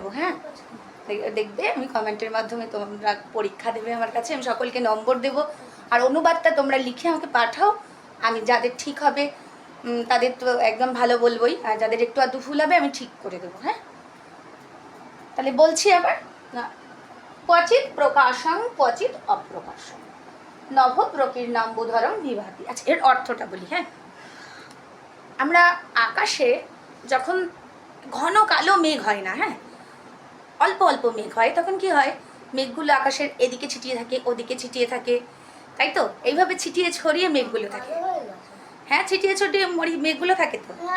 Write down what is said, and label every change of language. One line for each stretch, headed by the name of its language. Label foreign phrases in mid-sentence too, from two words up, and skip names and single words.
Bangla: হ্যাঁ, দেখবে আমি কমেন্টের মাধ্যমে তোমরা পরীক্ষা দেবে আমার কাছে, আমি সকলকে নম্বর দেব। আর অনুবাদটা তোমরা লিখে আমাকে পাঠাও। আমি যাদের ঠিক হবে তাদের তো একদম ভালো বলবোই, আর যাদের একটু আধটু ভুল হবে আমি ঠিক করে দেবো। হ্যাঁ, তাহলে বলছি আবার,
Sanskrit: क्वचित् प्रकाशं क्वचित् अप्रकाशं नभ प्रकीर्णाम्बुधरं विभाति।
Bangla: আচ্ছা, এর অর্থটা বলি। হ্যাঁ, আমরা আকাশে যখন ঘন কালো মেঘ হয় না, হ্যাঁ, অল্প অল্প মেঘ হয়, তখন কি হয়? মেঘগুলো আকাশের এদিকে ছিটিয়ে থাকে, ওদিকে ছিটিয়ে থাকে, তাই তো? এইভাবে ছিটিয়ে ছড়িয়ে মেঘগুলো থাকে। হ্যাঁ, ছিটিয়ে ছড়িয়ে মেঘগুলো থাকে তো।